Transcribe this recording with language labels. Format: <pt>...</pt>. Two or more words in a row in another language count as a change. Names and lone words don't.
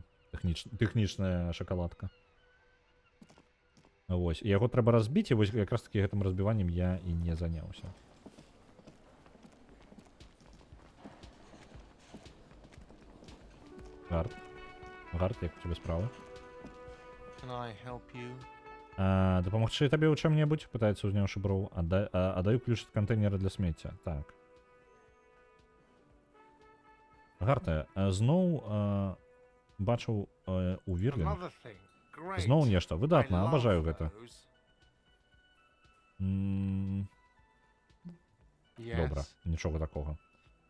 <be>Тэхнічная шакаладка. Вось, і яго трэба разбіць, і вось якраз таки гэтым разбіваннем я і не заняўся.</be> <uk>Гард, як у тебе справа?</uk> <en>Can I help you?</en> <be>Дапамагчы табе ў чым-небудзь? Пытаецца ўзняўшы броў. Аддаю ключ ад кантэйнера для смецця. Так. Гарта, зноў бачыў у Вірлін. Зноў нешта. Выдатна, абажаю гэта. Добра, нічога такога.</be>